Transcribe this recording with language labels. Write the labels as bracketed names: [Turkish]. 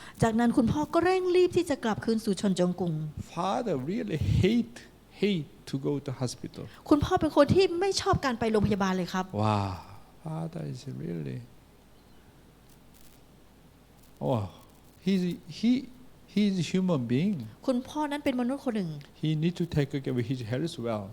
[Thai] จากนั้นคุณพ่อก็เร่งรีบที่จะกลับคืนสู่ชนจงกุง [English] Father really hate to go to hospital. [Thai] คุณพ่อเป็นคนที่ไม่ชอบการไปโรงพยาบาลเลยครับ [English] Wow, Father is really. Oh, he's a human being. [Thai] คุณพ่อนั้นเป็นมนุษย์คนหนึ่ng [English] He need to take care of his health well.